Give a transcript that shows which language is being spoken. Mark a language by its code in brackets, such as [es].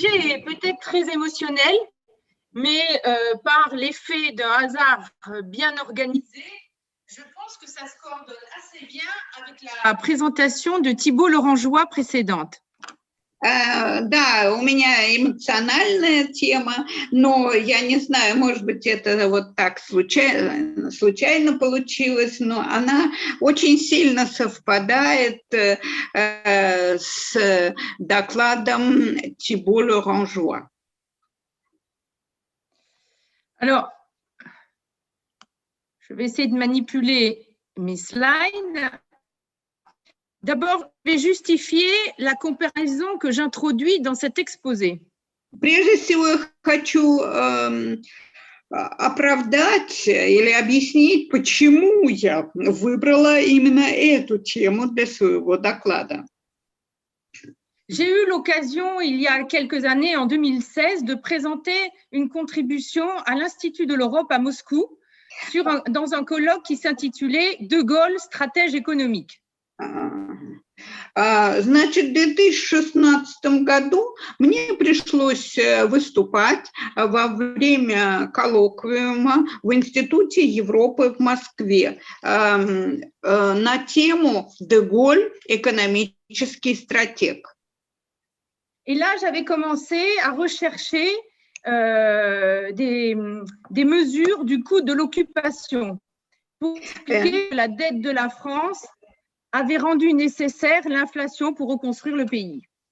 [fr] est peut-être très émotionnel, mais par l'effet d'un hasard bien organisé, je pense que ça se coordonne assez bien avec la présentation de Thibault Lorangeois précédente. [ru] Да, у меня эмоциональная тема, но я не знаю, может быть, это вот так случайно получилось, но она очень сильно совпадает с докладом Thibault Lorangeois. [fr] Alors, je vais essayer de manipuler mes slides. D'abord, je vais justifier la comparaison que j'introduis dans cet exposé. [ru] Прежде всего, я хочу оправдать или объяснить, почему я выбрала именно эту тему для своего доклада. [fr] J'ai eu l'occasion, il y a quelques années, en 2016, de présenter une contribution à l'Institut de l'Europe à Moscou dans un colloque qui s'intitulait « De Gaulle, stratège économique ». [ru] Значит, в 2016 году мне пришлось выступать во время коллоквиума в Институте Европы в Москве на тему «De Gaulle, экономический стратег». [fr] Et là, j'avais commencé à rechercher des mesures du coût de l'occupation pour expliquer que la dette de la France avait rendu nécessaire l'inflation pour reconstruire le pays.